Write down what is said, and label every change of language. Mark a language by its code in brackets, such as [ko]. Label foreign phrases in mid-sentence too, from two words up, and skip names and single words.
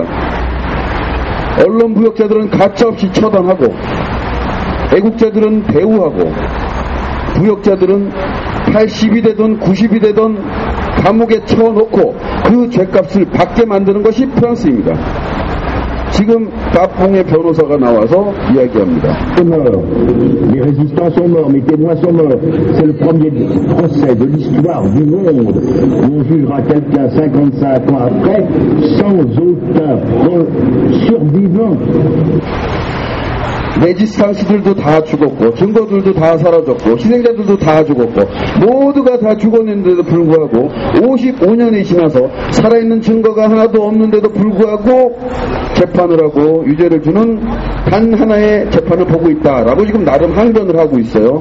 [ko] 언론 부역자들은 가짜없이 처단하고, 애국자들은 배후하고, 부역자들은 80이 되든 90이 되든 감옥에 쳐놓고 그 죄값을 받게 만드는 것이 프랑스입니다. 지금 빠퐁의 변호사가 나와서 이야기합니다. [fr] Les résistants sont morts, mes témoins sont morts. C'est le premier procès de l'histoire du monde où on jugera quelqu'un 55 ans après sans aucun survivant. [ko] 레지스탕스들도 다 죽었고 증거들도 다 사라졌고 희생자들도 다 죽었고 모두가 다 죽었는데도 불구하고 55년이 지나서 살아있는 증거가 하나도 없는데도 불구하고 재판을 하고 유죄를 주는 단 하나의 재판을 보고 있다라고 지금 나름 항변을 하고 있어요.